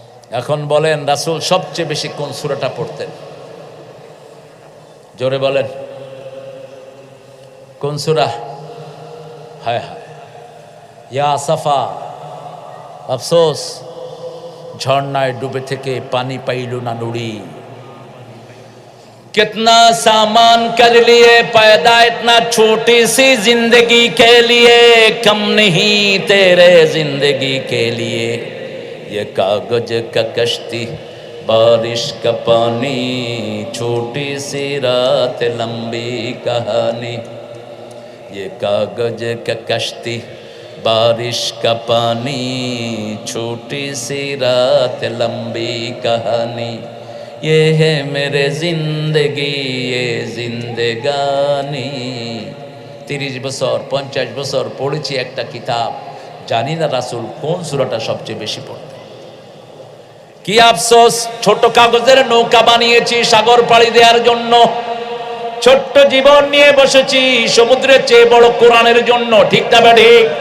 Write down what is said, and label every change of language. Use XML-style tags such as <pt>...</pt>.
<bn>এখন বলেন রাসূল সবচেয়ে বেশি কোন সূরাটা পড়তেন? জোরে বলেন কোন সূরা? হায় হায়, ইয়া আসাফা, আফসোস ঝর্ণায় ডুবে থেকে পানি পাইল না নুড়ি।</bn> <hi>कितना सामान कर लिए पैदा इतना छोटी सी जिंदगी के लिए, कम नहीं तेरे जिंदगी के लिए। ये कागज का कश्ती बारिश का पानी, छोटी सी रात लंबी कहानी। ये कागज का कश्ती बारिश का पानी, छोटी सी रात लंबी कहानी। ये है मेरे जिंदगी ये जिंदगानी।</hi> <bn>30 বছর 50 বছর পড়েছি একটা কিতাব, জানি না রাসূল কোন সূরাটা সবচেয়ে বেশি পড়তেন। কি আফসোস, ছোট কাগজের নৌকা বানিয়েছি সাগর পাড়ি দেওয়ার জন্য, ছোট্ট জীবন নিয়ে বসেছি সমুদ্রের চেয়ে বড় কোরআনের জন্য। ঠিক না বেঠি?</bn>